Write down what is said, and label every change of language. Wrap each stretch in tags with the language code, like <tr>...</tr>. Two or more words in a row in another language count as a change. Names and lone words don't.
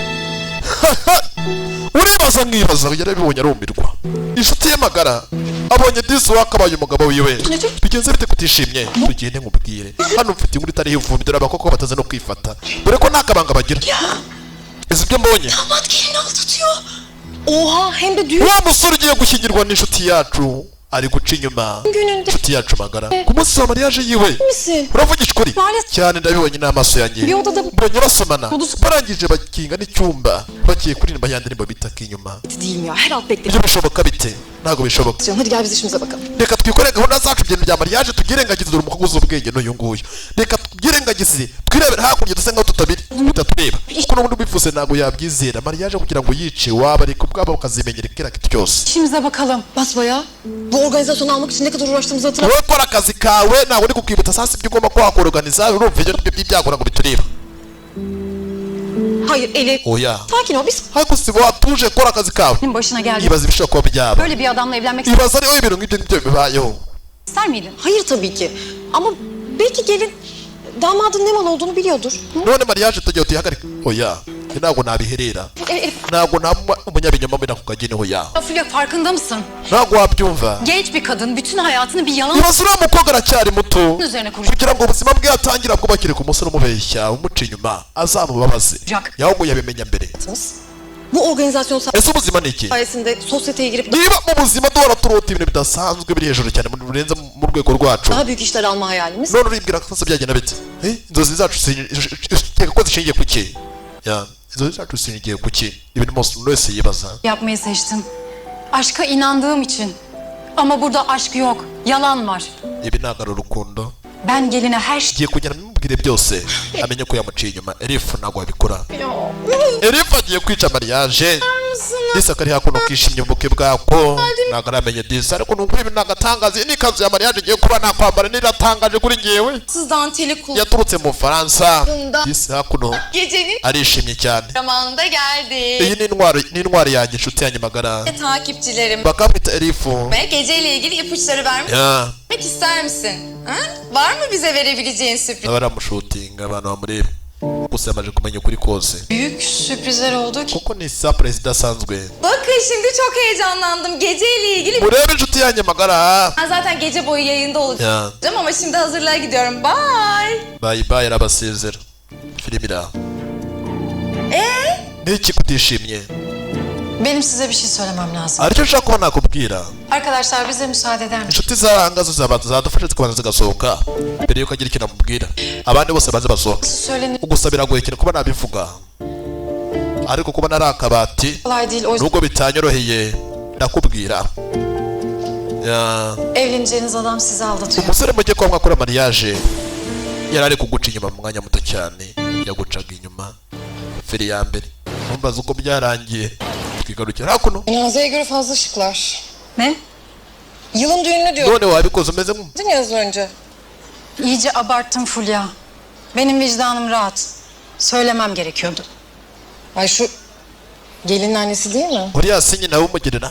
<rw>uribaza nkibaza yarabibonye arumirwa inshuti ye magara abonye disi wakabaye umugabo wiwe bigenze bite kutishimye tugende nkubwire hano mfite inkuru itariho ivumbi dore abakoko bataze no kwifata dore ko nta kabanga bagira ese ibyo mbonye</rw> <tr>Damat gelini aldatıyor. Oha hem de düğün</tr> <rw>wa musore ugiye gushyingirwa n'inshuti yacu ari guca inyuma</rw> <tr>gününde.</tr> <rw>inshuti yacu magara ku munsi wa mariage yiwe</rw> <tr>Misin?</tr> <rw>uravugisha ukuri</rw> <tr>Maalesef.</tr> <rw>cyane ndabibonye n'amaso yanjye</rw> <tr>Bir odada</tr> <rw>mbonye basomana barangije bakinga n'icyumba bagiye kuririmba yandi ndirimbo bitaka inyuma</rw> <tr>değil mi ya? Her alt bekle.</tr> <rw>ibyo bishoboka bite ntabwo bishoboka</rw> <tr>Hadi gel biz işimize bakalım.</tr> <rw>reka twikore gahunda zacu ibintu bya mariage tubyirengagize dore umukobwa uzi ubwenge n'uyu nguyu reka tubyirengagize twirebere hakurya dusa nkaho tutatureba kuko n'ubundi ubivuze ntabwo yabyizera mariage kugira ngo yice waba ariko ubwabo ukazimenyera kera kitu cyose</rw> <tr>İşimize bakalım. Basbayağı. Bu organizasyonu almak için ne kadar uğraştığımızı hatırla.</tr> <rw>wowe kora akazi kawe ntabwo uri kukwibutsa sasa ibyo ugomba kuhakorganiza urumva ibyo ngibyo by'ibyagora ngo bitureba</rw> <tr>Hayır Elif.</tr> <rw>oya</rw> <tr>Sakin ol biz.</tr> <rw>ariko si watuje kora akazi kawe</rw> <tr>Senin başına geldi.</tr> <rw>ibaza ibishobora kuba byaba</rw> <tr>Böyle bir adamla evlenmek</tr> <rw>ibaza ariho ibintu nk'ibyo ngibyo bibayeho</rw> <tr>ister miydin? Hayır tabii ki. Ama belki gelin damadın ne mal olduğunu biliyordur.</tr> <rw>none mariage tugiye tuyihagarika oya ntabwo nabiherera Elif. ntabwo naba umunyabinyoma mbona ku kageni oya</rw> <tr>Fulya farkında mısın?</tr> <rw>ntabwo wabyumva</rw> <tr>Genç bir kadın bütün hayatını bir yalan</tr> <rw>ibaza uriya mukobwa aracyari muto</rw> <tr>üzerine kuracak.</tr> <rw>kugira ngo ubuzima bwe atangira bwubakire ku musore umubeshya umuca inyuma azamubabaze yahubwo yabimenya mbere</rw> <tr>Bu organizasyon</tr> <rw>ese ubuzima ni iki</rw> <tr>sayesinde sosyeteye girip</tr> <rw>niba mu buzima duhora turota ibintu bidasanzwe biri hejuru cyane birenze mu rwego rwacu</rw> <tr>daha büyük işler alma hayalimiz.</tr> <rw>none uribwira ko sasa byagenda bite inzozi zacu zikeka ko zishingiye ku ki ya inzozi zacu zishingiye ku ki ibintu umuntu wese yibaza</rw> <tr>Yapmayı seçtim. Aşka inandığım için. Ama burada aşk yok. Yalan var.</tr> <rw>ibi ntabwo ari urukundo</rw> <tr>Ben geline her şey...</tr> <rw>agiye kugenda amubwire byose amenye ko yamuciye inyuma Elif ntabwo wabikora Elif agiye kwica mariage Disa kari hakuno kishimye ubukwe bwako ntabwo aramenye Disa ariko nukuri ibi nagatangaza ni kanzu ya mariage igiye kuba nakwambara niratangaje kuri ngewe</rw> <tr>Siz danteli kul.</tr> <rw>yaturutse mu Faransa Disa hakuno</rw> <tr>Gecenin</tr> <rw>arishimye cyane</rw> <tr>zamanında geldi.</tr> <rw>iyi ni intwari yanjye inshuti yanjye magara</rw> <tr>Takipçilerim.</tr> <rw>bakamwita Elifu</rw> <tr>Ve geceyle ilgili ipuçları vermek ya ister misin? Ha? Var mı bize verebileceğin sürpriz?</tr> <rw>baramushutinga abantu bamureba gusa yamaze kumenya ukuri kose</rw> <tr>Büyük sürprizler oldu ki.</tr> <rw>kuko ni surprise idasanzwe</rw> <tr>Bakın şimdi çok heyecanlandım. Geceyle ilgili</tr> <rw>murebe inshuti yanjye magara</rw> <tr>ben zaten gece boyu yayında olacağım ya ama şimdi hazırlığa gidiyorum. Bye.</tr> <en>bye bye</en> <rw>arabasezera film ira n'iki kutishimye</rw> <tr>Benim size bir şey söylemem lazım.</tr> <rw>aricyo nshaka kuba nakubwira</rw> <tr>Arkadaşlar bize müsaade eder misiniz?</tr> <rw>inshuti zaranga zo zadufasha zikabanza zigasohoka mbere yuko agira ikintu amubwira abandi bose baze basohoka</rw> <tr>Söylenir</tr> <rw>gusa biragoye cyane kuba nabivuga ariko kuba nari akabati</rw> <tr>kolay değil. O yüzden</tr> <rw>nubwo bitanyoroheye ndakubwira ya</rw> <tr>evleneceğiniz adam sizi aldatıyor.</tr> <rw>umusore mugiye kuba mwakora mariage yari ari kuguca inyuma mu mwanya muto cyane yagucaga inyuma feri ya mbere mbaza uko byarangiye twigarukira hakuno</rw> <tr>Cenazeye göre fazla şıklar. Ne? Yılın düğünü diyor.</tr> <rw>none wabikoze umeze nko</rw> <tr>Dedin ya az önce. İyice abarttım Fulya. Benim vicdanım rahat. Söylemem gerekiyordu. Ay şu gelinin annesi değil mi?</tr> <rw>uriya si nyina w'umugirira</rw>